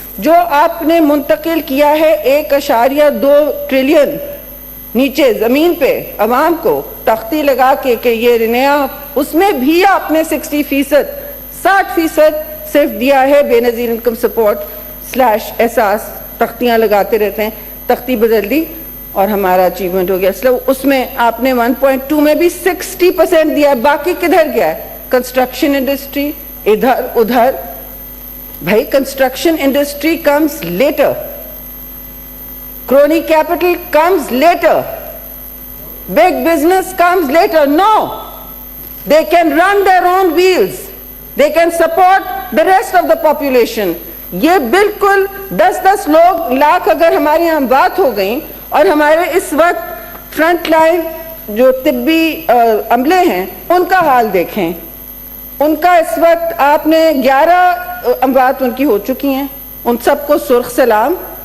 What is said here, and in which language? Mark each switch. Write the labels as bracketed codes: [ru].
[ur] جو آپ نے منتقل کیا ہے 1.2 ٹریلین نیچے زمین پہ عوام کو تختی لگا کے کہ یہ نیا, اس میں بھی آپ نے 60% صرف دیا ہے بے نظیر انکم سپورٹ / احساس. تختیاں لگاتے رہتے ہیں, تختی بدل دی اور ہمارا اچیومنٹ ہو گیا. اس میں آپ نے 1.2 میں بھی 60% دیا ہے. باقی کدھر گیا ہے؟ کنسٹرکشن انڈسٹری ادھر ادھر. [en] بھائی construction industry comes later, crony capital comes later, big business comes later. No, they can run their own wheels, they can support the rest of the population. [ur] یہ بالکل 10 لاکھ اگر ہماری یہاں بات ہو گئی اور ہمارے اس وقت فرنٹ لائن جو طبی عملے ہیں ان کا حال دیکھیں. ان کا اس وقت آپ نے 11 اموات ان کی ہو چکی ہیں, ان سب کو سرخ سلام.